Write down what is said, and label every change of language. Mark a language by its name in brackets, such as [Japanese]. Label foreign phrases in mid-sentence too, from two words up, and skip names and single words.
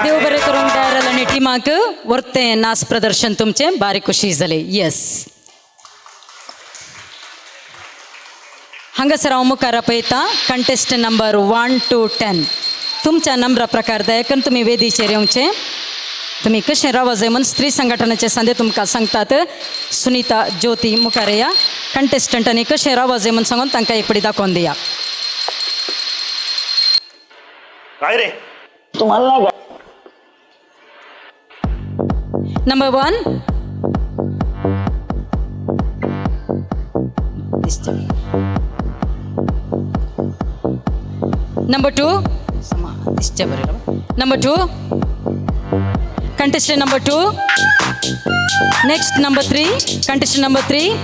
[Konkani] देव बरें करूंक डायरल आनी टिमाक वर्तें नाच प्रदर्शन तुमचें बारीक खुशी जालें यस हांगासर हांव मुखार आपयता [English] contestant number 1 to 10 [Konkani] तुमच्या नंबरा प्रकार दयाकन तुमी वेदीचेर येवचें तुमी कशें रावा जाय म्हूण स्त्री संघटनाचे संदे तुमकां सांगतात सुनीता ज्योती मुखार या कंटेस्टंटांनी कशें रावा जाय म्हूण सांगून तांकां एक पडी दाखोवन दिया [Marathi] काय रे तुम्हाला [English] Number 1 Number 2 Number 2 Contestant number 2 Next number 3 Contestant number 3